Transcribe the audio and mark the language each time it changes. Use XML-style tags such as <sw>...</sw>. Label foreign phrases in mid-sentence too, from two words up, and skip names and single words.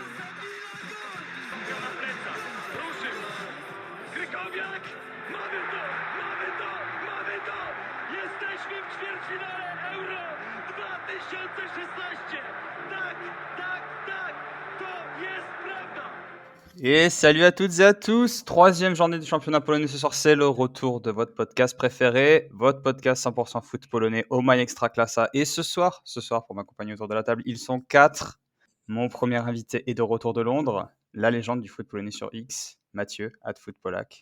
<pl>Na plecach, ruszył! Krykowiak! Mamy to! Mamy to! Mamy to! Jesteśmy w ćwierćfinale Euro 2016! Tak, tak, tak! To jest prawda!</pl> <fr>Et salut à toutes et à tous, troisième journée du championnat polonais ce soir, c'est le retour de votre podcast préféré, votre podcast 100% foot polonais, Oh My Ekstraklasa. Et ce soir, pour m'accompagner autour de la table, ils sont 4. Mon premier invité est de retour de Londres, la légende du foot polonais sur X, Mathieu, @footpolak.</fr>